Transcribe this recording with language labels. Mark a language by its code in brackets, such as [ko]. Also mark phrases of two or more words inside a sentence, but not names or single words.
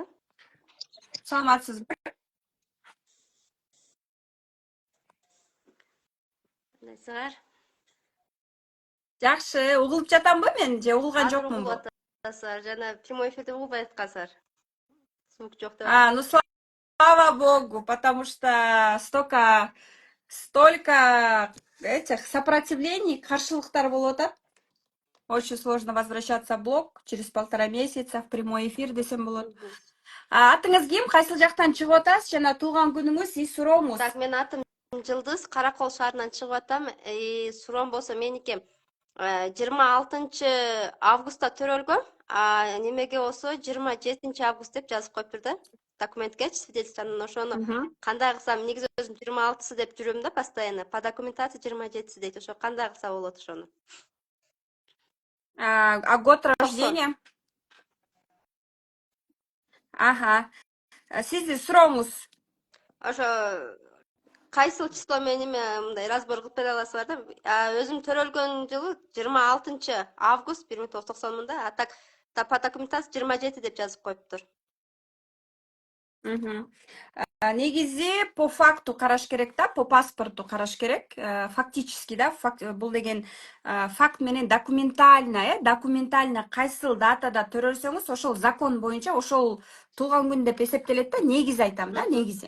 [ky] Саламатсызбы? Кандайсыңар? Жакшы, угулуп жатамбы мен же угулган жокмунбу? Азыр атасызар, жана [ru] прямой эфирде [ky] угулбай аткансызар. Звук жок деп. [ru] Ну слава богу, потому что столько этих сопротивлений, [ky] каршылыктар болуп атат. [ru] Очень сложно возвращаться в блог через 1,5 месяца в прямой эфир [ky] десем болот. Атыңыз ким? Кайсыл жактан чыгып атасыз? Жана туулган күнүңүз и суроомуз. Так, мен атым Жылдыз, Каракол шаарынан чыгып атам. Суроом болсо меники 26 августта төрөлгөм. Немеге болсо 27 август деп жазып коюптур да. Документке, свидетельствону ошону кандай кылсам, негизи өзүм 26 деп жүрөм да постоянно. [ru] По документации 27 дейт. Ошо кандай кылса болот ошону? Год рождения? [ky] Ага. Сиздин суроомуз? Ошо кайсыл число менен мындай разбор кылып бере аласызбар да? Өзүм төрөлгөн жылы 26 август 1990 [ru] а так по документации [ky] 27 деп жазып коюптур. Мгм. Негизи [ru] по факту [ky] караш керек да, [ru] по паспорту [ky] караш керек. Фактически да, бул деген факт менен документально кайсыл датада төрөлсөңүз ошол закон боюнча ошол туулган күн деп эсептелет да, негизи айтам да, негизи.